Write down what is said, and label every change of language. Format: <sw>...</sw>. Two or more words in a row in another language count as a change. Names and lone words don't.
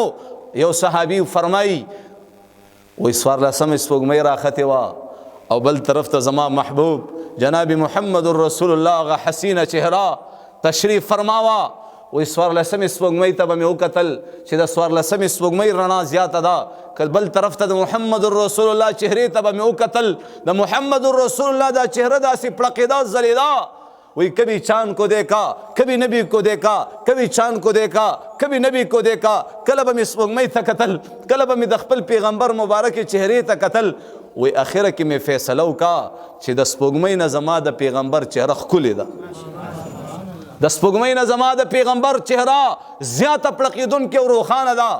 <ps>یو صحابي فرمایي وی څوارلسمه سپوږمۍ راختې وه او بل طرف ته زما محبوب جناب محمد رسول الله هغه حسینه چهره تشریف فرماوه. وی څوارلسمې سپوږمۍ ته به مې وکتل چې د څوارلسمې سپوږمۍ رڼا زیاته ده، که بل طرف ته د محمد رسول الله چهرې ته به مې وکتل، د محمد رسول الله دا چهره داسې پړقېده ځلېده.</ps> <ur>وی کبھی چاند کو دیکھا کبھی نبی کو دیکھا، کبھی چاند کو دیکھا کبھی نبی کو دیکھا.</ur> <ps>کله به مې سپوږمۍ ته کتل، کله به مې د خپل پیغمبر مبارک چهرې ته کتل. وی اخره کې مې فیصله وکړه چې د سپوږمۍ نه زما د پیغمبر چهره ښکلې ده، د سپوږمۍ نه زما د پیغمبر چهره زیاته پړقېدونکې او روښانه ده.</ps>